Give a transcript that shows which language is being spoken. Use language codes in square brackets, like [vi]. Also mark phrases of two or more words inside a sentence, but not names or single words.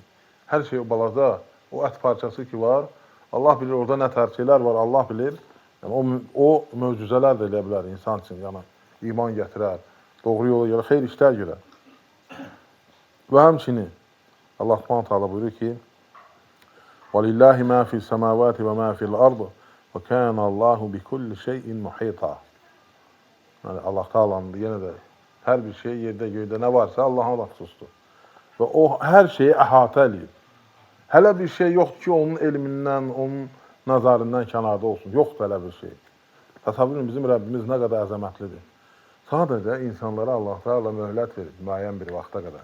[az] Hər şey o balaca, o ət parçası ki var, Allah bilir orada nə tərkələr var, Allah bilir. Yəni, o möcüzələr də elə bilər insan üçün, yəni iman gətirər, doğru yola görə, xeyir işlər görə. Və həmçinin Allah [ar] سبحانه تعالى [az] buyurur ki: [ar] "ولله ما في السماوات وما في الأرض وكان الله بكل شيء محيطا." [az] Yəni Allah Taala'nın yenə də hər bir şey yerdə, göydə nə varsa Allah'a məxsusdur. Və o hər şeyi əhatə eləyir. Hələ bir şey yoxdur ki, onun elmindən, onun nəzarindən kənarda olsun. Yoxdur hələ bir şey. Təsəvvür edin, bizim Rəbbimiz nə qədər əzəmətlidir. Sadəcə insanlara Allah Taala möhlət verir müəyyən bir vaxta qədər.